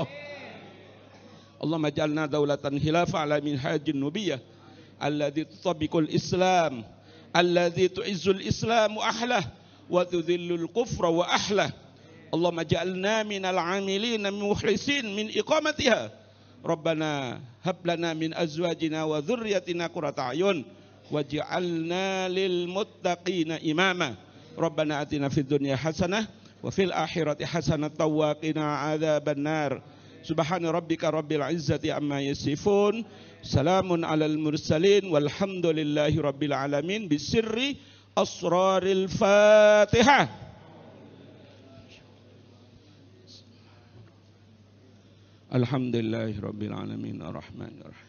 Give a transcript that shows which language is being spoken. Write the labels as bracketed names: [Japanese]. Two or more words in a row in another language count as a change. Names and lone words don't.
[Arabic] اللهم اجعلنا دولة خلافة على منهاج النبوة التي تطبق الإسلام، التي تعز الإسلام وأهله وتذل الكفر وأهله. اللهم اجعلنا من العاملين المخلصين من إقامتها. ربنا هب لنا من أزواجنا وذرياتنا قرة أعين واجعلنا للمتقين إماما. ربنا آتنا في الدنيا حسنة وفي الآخرة حسنة وقنا عذاب النار. سبحان ربك رب العزة عما يصفون. سلام على المرسلين والحمد لله رب العالمين بسر أسرار الفاتحة. الحمد لله رب العالمين الرحمن الرحيم.